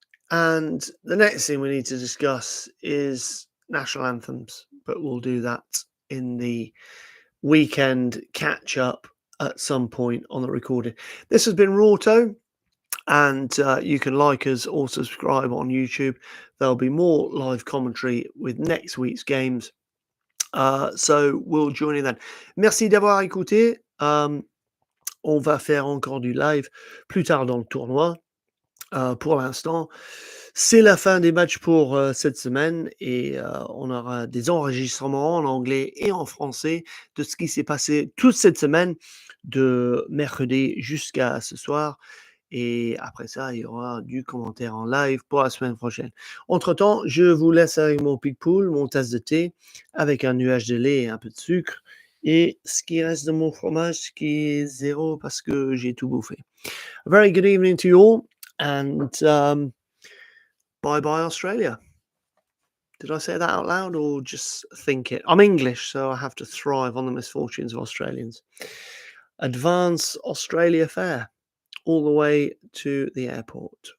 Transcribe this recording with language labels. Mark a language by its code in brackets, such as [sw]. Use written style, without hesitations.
[en] And the next thing we need to discuss is national anthems, but we'll do that in the weekend catch-up at some point on the recording. This has been RAWTOE, and you can like us or subscribe on YouTube. There'll be more live commentary with next week's games. So we'll join in then. [fr] Merci d'avoir écouté. On va faire encore du live plus tard dans le tournoi. Pour l'instant, c'est la fin des matchs pour cette semaine et on aura des enregistrements en anglais et en français de ce qui s'est passé toute cette semaine, de mercredi jusqu'à ce soir. Et après ça, il y aura du commentaire en live pour la semaine prochaine. Entre-temps, je vous laisse avec mon Picpoul, mon tasse de thé, avec un nuage de lait et un peu de sucre. Et ce qui reste de mon fromage, qui est zéro parce que j'ai tout bouffé. [en] A very good evening to you all. And bye-bye Australia. Did I say that out loud or just think it? I'm English, so I have to thrive on the misfortunes of Australians. Advance Australia fare all the way to the airport.